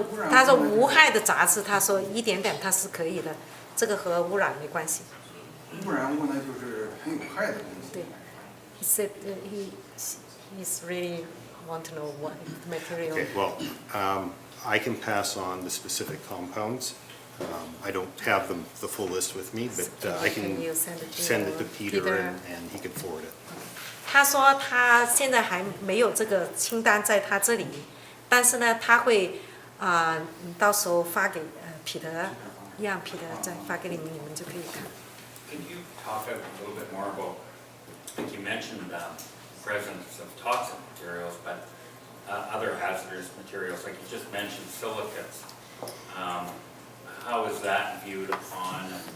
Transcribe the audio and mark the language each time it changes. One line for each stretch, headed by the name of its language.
Chinese: 他说无害的杂质，他说一点点他是可以的，这个和污染没关系。污染物呢，就是很有害的东西。
English: 对 ，he said he's really want to know what material. Okay, well, I can pass on the specific compounds. I don't have the full list with me, but I can you send send it to Peter Peter? and he can forward it.
Chinese: 他说他现在还没有这个清单在他这里，但是呢，他会到时候发给彼得，让彼得再发给你们，你们就可以看。
English: Can you talk a little bit more about, I think you mentioned presence of toxic materials, but other hazardous materials, like you just mentioned silicates. How is that viewed upon?